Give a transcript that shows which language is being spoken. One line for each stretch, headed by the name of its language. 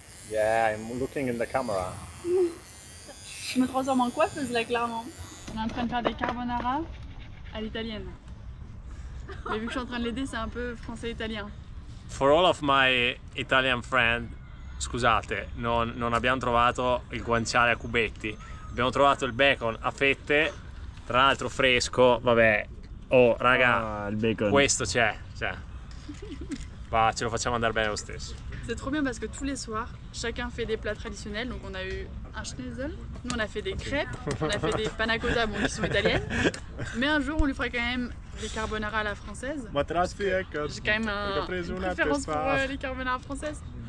English: Yeah, I'm looking in the camera.
French: Je me transforme en coiffeuse là, clairement. On est en train de faire des carbonara à l'italienne. Mais vu que je suis en train de l'aider, c'est un peu français-italien.
English: For all of my Italian friends,
Italian: scusate, non abbiamo trovato il guanciale a cubetti, abbiamo trovato il bacon a fette, tra l'altro fresco, vabbè. Oh raga, il bacon. questo c'è, cioè, va, ce lo facciamo andare bene lo stesso.
French: C'est trop bien parce que tous les soirs, chacun fait des plats traditionnels. Donc on a eu un schnitzel, nous on a fait des crêpes, on a fait des panna cotta, bon, qui sont italiennes. Mais un jour on lui fera quand même des carbonara à la française. J'ai quand même une préférence pour les carbonara françaises.